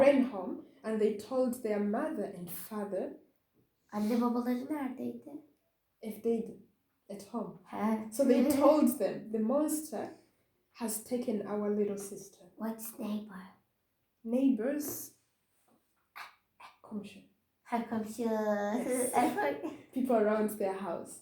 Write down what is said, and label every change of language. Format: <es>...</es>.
<en>They ran home and they told their mother and father.</en> <tr>Anne babaları neredeydi? Evdeydi.</tr> <en>At home. He. So they told them, the monster has taken our little sister. What's neighbor? Neighbors. Komşu.</en> <tr>Komşu.</tr> <en>Yes. People around their house.</en>